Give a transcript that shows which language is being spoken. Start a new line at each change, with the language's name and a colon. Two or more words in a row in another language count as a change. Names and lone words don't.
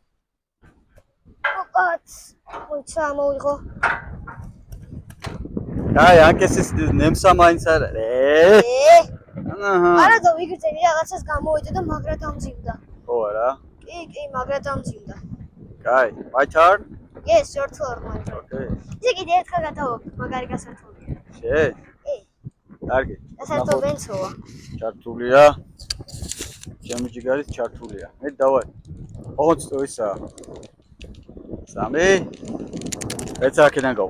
Georgian: ოკაც. მოიცა მოვიღო. აი, ანკესის ნემსა მაინც არ არის. არა და ვიგრძენი რაღაცას გამოვიდა და მაგრა დამძიმდა. ხო არა? კი, მაგრა დამძიმდა. კაი,
English: my turn. Yes, your turn, my friend. Okay.
Georgian: ისე კიდე ერთხელ გადავაკეთე, მაგარი გასართულია. შე? კი. კარგი. გასართობენცოა. ჩართულია. ჩემი ჯიგარი ჩართულია. მე დავარ. ოღონდ ისა. 3. ეცა აქედან გავა.